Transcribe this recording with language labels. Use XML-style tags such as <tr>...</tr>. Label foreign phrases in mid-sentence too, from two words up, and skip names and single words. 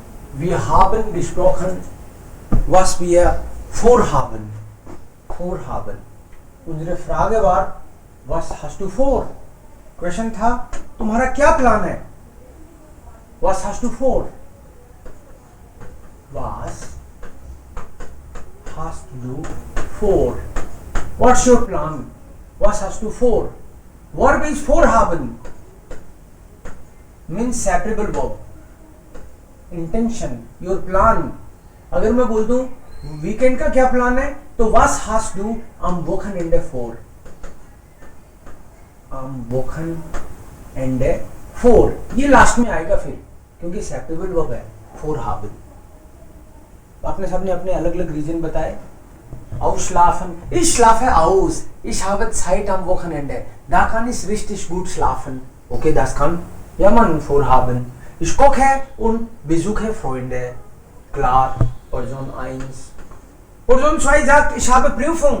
<de>Wir haben gesprochen, was wir vorhaben. Vorhaben. Unsere Frage war, was hast du vor?</de> <hi>Question था, तुम्हारा क्या प्लान है?</hi> <de>Was hast du vor? Was hast du vor?</de> <en>What's your plan?</en> <de>Was hast du vor?</de> <en>Verb is vorhaben. Means separable verb. Intention, your plan.</en> <hi>अगर मैं बोल दूं वीकेंड का क्या प्लान है तो</hi> <de>was hast du am Wochenende vor? Am Wochenende vor.</de> <hi>ये लास्ट में आएगा फिर क्योंकि</hi> <en>separable verb</en> <hi>है vorhaben. आपने सबने अपने अलग अलग रीजन बताए.</hi> <de>Ausschlafen. Ich schlafe aus. Ich habe Zeit am Wochenende. Da kann ich richtig gut schlafen. Okay, das kann ja man vorhaben. Ich koche und besuche Freunde. Klar. Person 1. Person 2 sagt, ich habe Prüfung.</de>